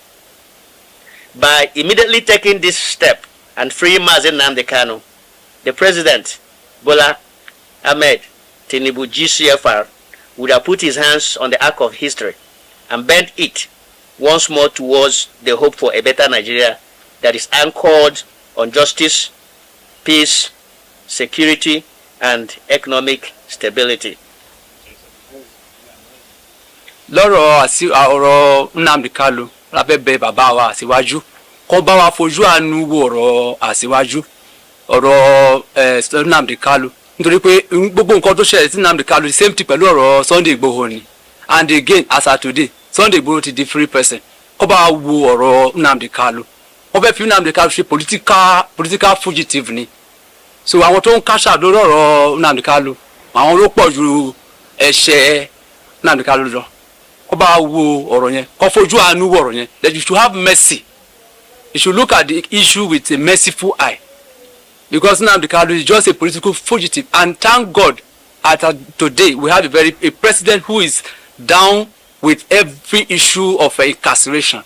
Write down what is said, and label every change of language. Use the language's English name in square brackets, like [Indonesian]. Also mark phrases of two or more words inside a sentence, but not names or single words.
[English] By immediately taking this step and freeing Mazi Nnamdi Kanu, the President, Bola Ahmed Tinubu GCFR, would have put his hands on the arc of history and bent it once more towards the hope for a better Nigeria that is anchored on justice, peace, security, and economic stability. [Yoruba] Lọ́rọ̀ ọ̀rọ̀ Nnamdi Kanu lábẹ́bẹ́ bàbá wa Aṣíwájú kó bá wa fojú àánú wo ọ̀rọ̀ Aṣíwájú ọ̀rọ̀ Nnamdi Kanu nítorí pé gbogbo nǹkan tó ṣẹlẹ̀ sí Nnamdi Kanu [English] the same thing [Yoruba] pẹ̀lú ọ̀rọ̀ Sunday Igboho ni, [English] and again as at today Sunday Igboho [Yoruba] ti di [English] free person. [Yoruba] Kó bá wa wo ọ̀rọ̀ Nnamdi Kanu, wọ́n fẹ́ fi Nnamdi Kanu ṣe [English] political fugitive [Yoruba] ni. So àwọn tó ń káṣà lórí ọ̀rọ̀ Nnamdi Kanu àwọn ló pọ̀ ju ẹ̀ṣẹ̀ Nnamdi Kanu lọ. Kó bá wo ọ̀rọ̀ yẹn, kó fojú àánú wo ọ̀rọ̀ yẹn, [English] that you should have mercy. You should look at the issue with a merciful eye, because Nnamdi Kanu is just a political fugitive, and thank God today we have a president who is down with every issue of incarceration.